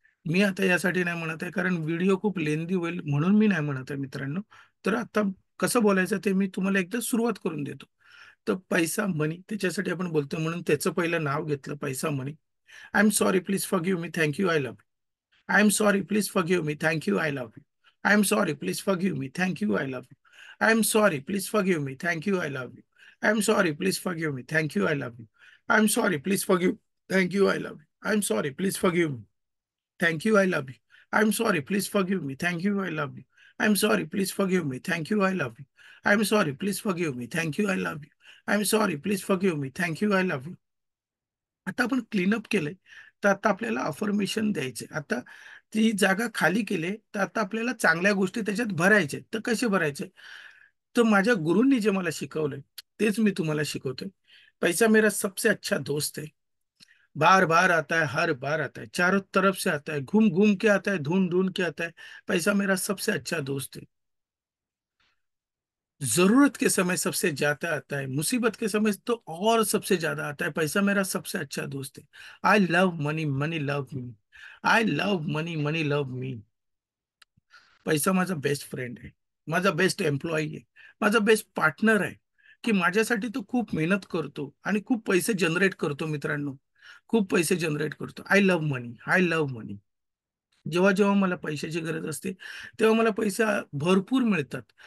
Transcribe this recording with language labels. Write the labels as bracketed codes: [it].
[mr] मी आता यासाठी नाही म्हणत आहे कारण व्हिडिओ खूप लेंदी होईल म्हणून मी नाही म्हणत आहे मित्रांनो. तर आता कसं बोलायचं ते मी तुम्हाला एकदा सुरुवात करून देतो. तर पैसा मनी त्याच्यासाठी आपण बोलतो म्हणून त्याचं पहिलं नाव घेतलं, पैसा मनी. [en] I am sorry, please forgive me, thank you, I love. I am sorry, please forgive me. Thank you, I love you. I am sorry, please forgive me. Thank you, I love you. I am sorry, please forgive me. Thank you, I love you. I am sorry, please forgive me. Thank you, I love you. I am sorry, please forgive. Thank you, I love you. I am sorry, please forgive me. Thank you, I love you. I am sorry, please forgive me. Thank you, I love you. I am sorry, please forgive me. Thank you, I love you. I am sorry, please forgive me. Thank you, I love you. I am sorry, please forgive me. Thank you, I love you. [mr] आता आपण cleanup केलंय, तर आता आपल्याला affirmation द्यायचे. आता ती जागा खाली केली तर आता आपल्याला चांगल्या गोष्टी त्याच्यात भरायचे. तर कसे भरायचे, तर माझ्या गुरूंनी जे मला शिकवलंय तेच मी तुम्हाला शिकवतोय. [hi] पैसा मेरा सबसे अच्छा दोस्त है. बार बार आता है, हर बार आता है, चारों तरफ से आता है, घूम घूम के आता है, ढूंढ ढूंढ के आता है. पैसा मेरा सबसे अच्छा दोस्त है. जरूरत के समय सबसे ज्यादा आता है, मुसीबत के समय तो और सबसे ज्यादा आता है. पैसा मेरा सबसे अच्छा दोस्त है. [en] I love money, money love me. I love money, money love me. [mr] पैसा माझा बेस्ट फ्रेंड आहे. माझा बेस्ट एम्प्लॉई आहे, माझा बेस्ट पार्टनर आहे, की माझ्यासाठी तो खूप मेहनत करतो आणि खूप पैसे जनरेट करतो मित्रांनो. खूप पैसे जनरेट करतो. [en] I love money, I love money. [mr] जेव्हा जेव्हा मला पैशाची गरज असते, तेव्हा मला पैसे भरपूर मिळतात.